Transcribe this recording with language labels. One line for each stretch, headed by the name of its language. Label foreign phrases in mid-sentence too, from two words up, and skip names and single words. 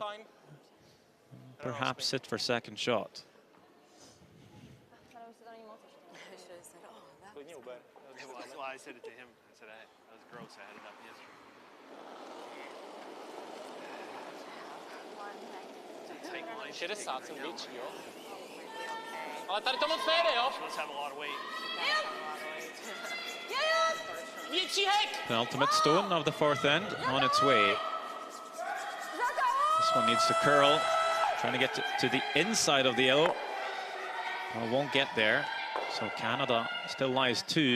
English: Perhaps sit for second shot. Well, I said it to him. I said, that was gross. I had it up yesterday.
Czech: 60 jsem větší, jo? Ale tady to moc nejde, jo?
English: She must have a lot of weight.
Czech: Větší hek!
English: Penultimate stone of the fourth end on its way. This one needs to curl Trying to get to the inside of the yellow. Well, won't get there. So Canada still lies 2.